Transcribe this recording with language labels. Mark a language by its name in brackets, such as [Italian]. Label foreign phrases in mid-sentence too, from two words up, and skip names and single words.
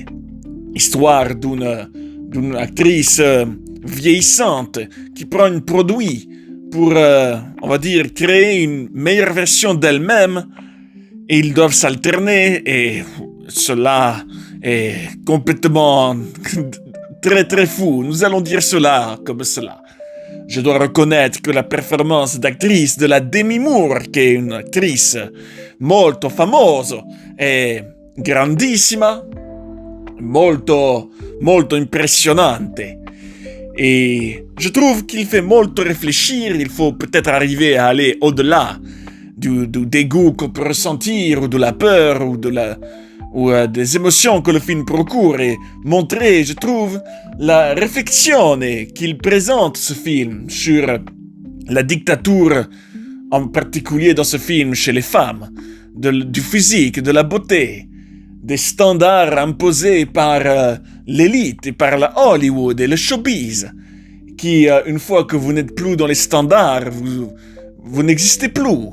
[French] Histoire d'une actrice vieillissante qui prend un produit pour, on va dire, créer une meilleure version d'elle-même, et ils doivent s'alterner, et cela est complètement très fou. Nous allons dire cela comme cela. Je dois reconnaître que la performance d'actrice de la Demi Moore, qui est une actrice [Italian] molto famosa, è grandissima, molto impressionnante. [French] Et je trouve qu'il fait molto réfléchir. Il faut peut-être arriver à aller au-delà du dégoût qu'on peut ressentir, ou de la peur, ou des émotions que le film procure, et montrer, je trouve, la réflexion qu'il présente, ce film, sur la dictature, en particulier dans ce film, chez les femmes, du physique, de la beauté, des standards imposés par l'élite et par la Hollywood et le showbiz, qui, une fois que vous n'êtes plus dans les standards, vous n'existez plus.